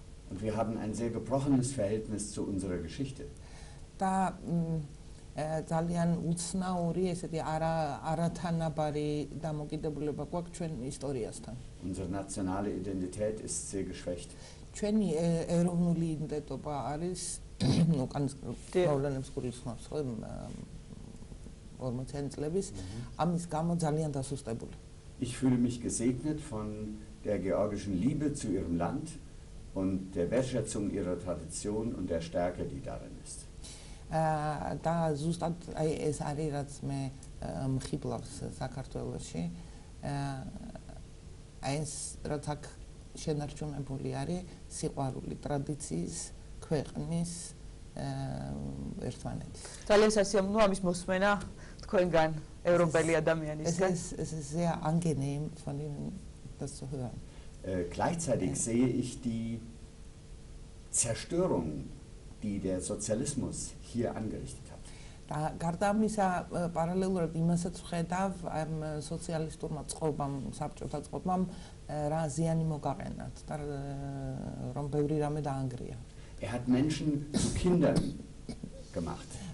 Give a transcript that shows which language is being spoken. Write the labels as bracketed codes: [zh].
[de] Und wir haben ein sehr gebrochenes Verhältnis zu unserer Geschichte. [ka] და ძალიან უცნაური, ესეთი არათანაბარი დამოკიდებულება გვაქვს ჩვენ ისტორიასთან. [de] Unsere nationale Identität ist sehr geschwächt. [ka] ჩვენი ეროვნული იდენტობა არის, ну, კანონებს გულისხმობს, ხო, 40 წლების, ამის გამო ძალიან დასუსტებული. [de] Ich fühle mich gesegnet von der georgischen Liebe zu ihrem Land und der Wertschätzung ihrer Tradition und der Stärke, die darin ist. [ka] და ზუსტად აი ეს არის რაც მე მხიბლავს საქართველოში. აი ეს რაც აქ შენარჩუნებული არის სიყვარული ტრადიციის, ქვეყნის ერთმანეთის. ძალიან სასიამოვნოა ამის მოსმენა თქვენგან ევროპელი ადამიანისგან. [de] Es ist sehr angenehm von Ihnen das zu hören. Gleichzeitig sehe ich die Zerstörung, die der Sozialismus hier angerichtet hat. [ka] და გარდა ამისა პარალელურად იმასაც ვხედავ ამ სოციალისტურმა წყობამ, საბჭოთა წყობამ რა ზიანი მოგაყენათ და რომ ბევრი რამე დაანგრია. [de] Hat Menschen zu Kindern gemacht.